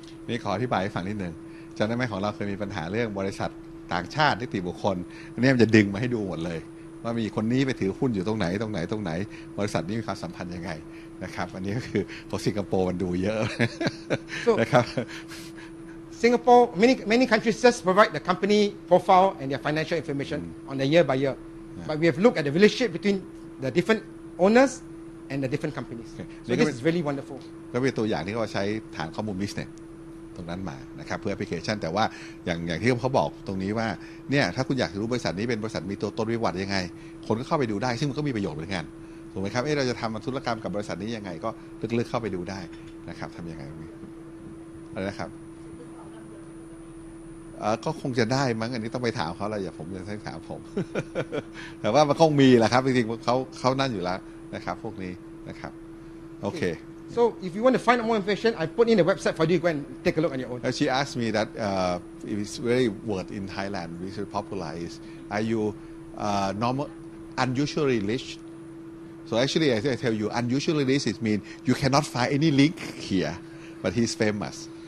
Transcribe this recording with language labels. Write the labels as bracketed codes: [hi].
[th] นี่ขออธิบายให้ฟังนิดนึงจำได้ไหมของเราเคยมีปัญหาเรื่องบริษัทต่างชาตินิติบุคคลอันนี้มันจะดึงมาให้ดูหมดเลยว่ามีคนนี้ไปถือหุ้นอยู่ตรงไหนบริษัทนี้มีความสัมพันธ์ยังไงนะครับอันนี้ก็คือของสิงคโปร์มันดูเยอะ นะครับ [en] Singapore, many countries just provide the company profile and their financial information on a year by year. But we have looked at the relationship between the different owners and the different companies. So this is really wonderful. [th] ก็เป็นตัวอย่างที่เขาใช้ฐานข้อมูล business ตรงนั้นมานะครับเพื่อแอปพลิเคชันแต่ว่าอย่างที่เขาบอกตรงนี้ว่าเนี่ยถ้าคุณอยากรู้บริษัทนี้เป็นบริษัทมีตัวตนวิวัฒน์ยังไงคนก็เข้าไปดูได้ซึ่งมันก็มีประโยชน์เหมือนกันถูกไหมครับเราจะทำธุรกรรมกับบริษัทนี้ยังไงก็ลึกๆเข้าไปดูได้นะครับทำยังไงอะไรนะครับก็คงจะได้มั้งอันนี้ต้องไปถามเขาอะไรอย่าผมจะให้ถามผม แต่ว่ามันคงมีแหละครับจริงๆเขานั่นอยู่แล้วนะครับพวกนี้นะครับโอเค [en] So if you want to find out more information, I put in the website for you to go and take a look on your own. She asked me that if it's very word in Thailand which is popular is are you normal unusually rich? So actually I tell you unusually rich it means you cannot find any link here, but he's famous.